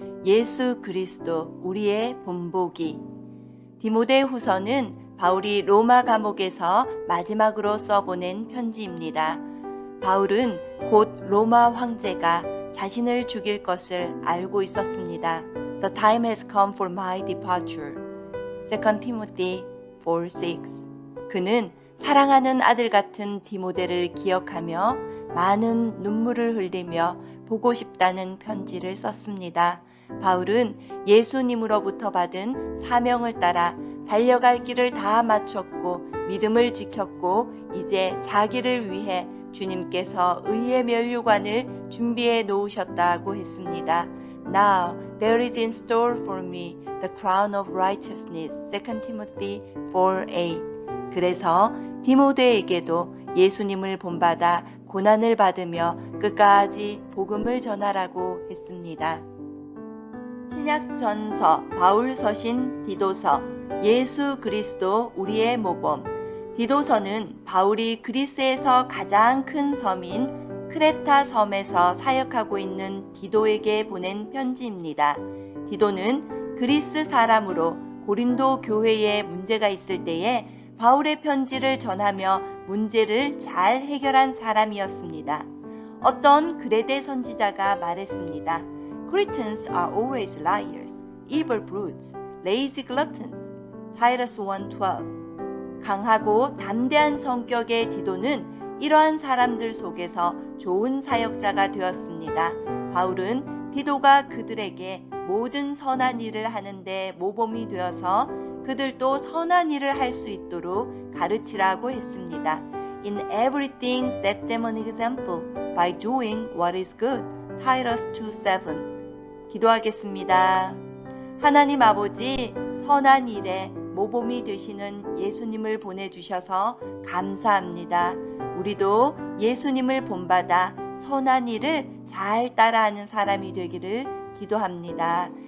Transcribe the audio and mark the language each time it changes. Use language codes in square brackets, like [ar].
[ko] 예수 그리스도 우리의 본보기. 디모데후서는 바울이 로마 감옥에서 마지막으로 써보낸 편지입니다. 바울은 곧 로마 황제가 자신을 죽일 것을 알고 있었습니다. [en] The time has come for my departure. 2 Timothy 4:6. [ko] 그는 사랑하는 아들 같은 디모데를 기억하며 많은 눈물을 흘리며 보고 싶다는 편지를 썼습니다. 바울은 예수님으로부터 받은 사명을 따라 달려갈 길을 다 마쳤고 믿음을 지켰고 이제 자기를 위해 주님께서 의의 면류관을 준비해 놓으셨다고 했습니다. [en] Now there is in store for me the crown of righteousness. 2 Timothy 4:8. [ko] 그래서 디모데에게도 예수님을 본받아 고난을 받으며 끝까지 복음을 전하라고 했습니다. 신약전서, 바울서신, 디도서, 예수 그리스도 우리의 모범. 디도서는 바울이 그리스에서 가장 큰 섬인 크레타 섬에서 사역하고 있는 디도에게 보낸 편지입니다. 디도는 그리스 사람으로 고린도 교회에 문제가 있을 때에 바울의 편지를 전하며 문제를 잘 해결한 사람이었습니다. 어떤 그레데 선지자가 말했습니다. [en] Cretans are always liars, evil brutes, lazy gluttons. [ko] 타이러스 1:12. 강하고 담대한 성격의 디도는 이러한 사람들 속에서 좋은 사역자가 되었습니다. 바울은 디도가 그들에게 모든 선한 일을 하는데 모범이 되어서 그들도 선한 일을 할 수 있도록 가르치라고 했습니다. [en] In everything set them an example by doing what is good. [ko] 타이러스 2:7. 기도하겠습니다. 하나님 아버지, 선한 일에 모범이 되시는 예수님을 보내주셔서 감사합니다. 우리도 예수님을 본받아 선한 일을 잘 따라하는 사람이 되기를 기도합니다.